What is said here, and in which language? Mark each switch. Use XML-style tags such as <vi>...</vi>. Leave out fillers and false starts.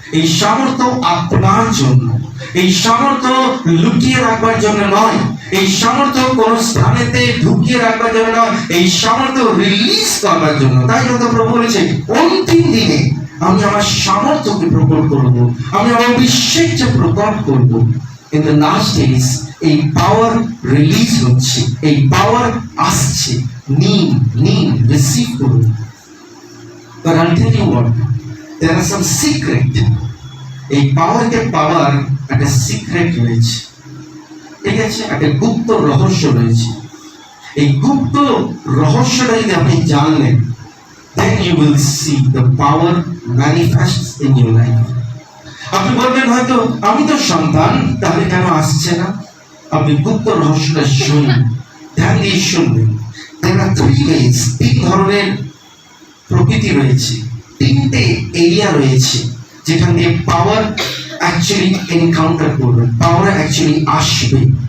<bn>এই সামর্থ্য আপনার জন্য, এই সামর্থ্য লুকিয়ে রাখবার জন্য নয়, এই সামর্থ্য কোন স্থানেতে ঢুকিয়ে রাখবার জন্য নয়, এই সামর্থ্য রিলিজ করবার জন্য। তাই জন্য প্রভু বলেছে, অন্তিম দিনে আমি আমার সামর্থ্যকে প্রকট করব, আমি আমার অভিষেককে প্রকট করব।</bn> <en>in the last days</en> <bn>এই পাওয়ার রিলিজ হচ্ছে, এই পাওয়ার আসছে। নিন, নিন, রিসিভ করুন।</bn> <en>But I'll tell you what, there are some secret.</en> <bn>এই পাওয়ারকে পাওয়ার একটা সিক্রেট রয়েছে, ঠিক আছে, একটা গুপ্ত রহস্য রয়েছে। এই গুপ্ত রহস্যটা যদি আপনি জানলেন,</bn> <en>then you will see the power manifests in your life.</en> <bn>আপনি বলবেন হয়তো আমি তো সন্তান, তাহলে কেন আসছে না? আপনি গুপ্ত রহস্যটা শুনুন, ধ্যান দিয়ে শুনবেন।</bn> <en>There are 3 ways,</en> <bn>3 ধরনের প্রকৃতি রয়েছে, 3টে এরিয়া রয়েছে যেখান দিয়ে পাওয়ার অ্যাকচুয়ালি এনকাউন্টার করবেন, পাওয়ার অ্যাকচুয়ালি আসবে।</bn>